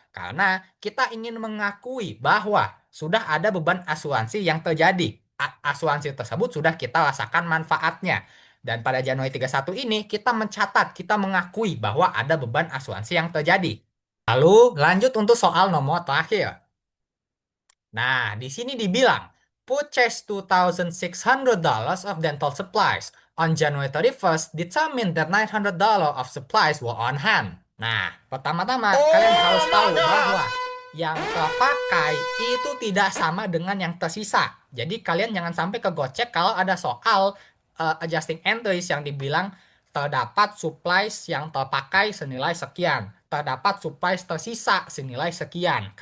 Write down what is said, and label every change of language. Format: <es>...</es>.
<id>Karena kita ingin mengakui bahwa sudah ada beban asuransi yang terjadi. Asuransi tersebut sudah kita rasakan manfaatnya. Dan pada Januari 31 ini kita mencatat, kita mengakui bahwa ada beban asuransi yang terjadi. Lalu lanjut untuk soal nomor terakhir. Nah, di sini dibilang</id> <en>purchase $2,600 of dental supplies on January 31st determined that $900 of supplies were on hand.</en> <id>Nah, pertama-tama kalian harus tahu bahwa yang terpakai itu tidak sama dengan yang tersisa. Jadi kalian jangan sampai kegocek kalau ada soal adjusting entries yang dibilang terdapat supplies yang terpakai senilai sekian, terdapat supplies tersisa senilai sekian.</id>